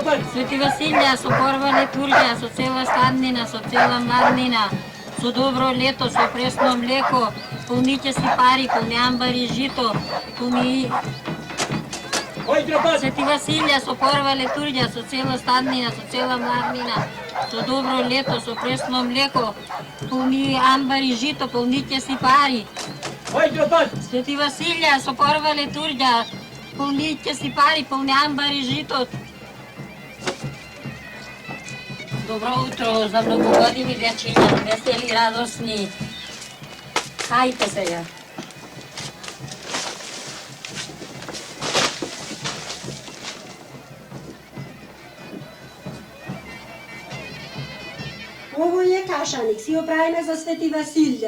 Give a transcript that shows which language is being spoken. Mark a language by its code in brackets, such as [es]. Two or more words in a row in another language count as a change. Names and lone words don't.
[mk] Свети Василија, со прва литургија, со цела сладнина, со цела младнина, со добро лето, со пресно млеко, полните си пари, полни амбари жито, полни... Свети Василија, со прва литургија, со цела сладнина, со цела младнина, со добро лето, со пресно млеко, полни амбари жито, полните си пари. Свети Василија, со прва литургија, полните си пари, полни амбари жито. Добро утро, за многогодини дечиња, весели, radosni. Хајте се ја. Ово је кашаник, си оправиме за Свети Васиља.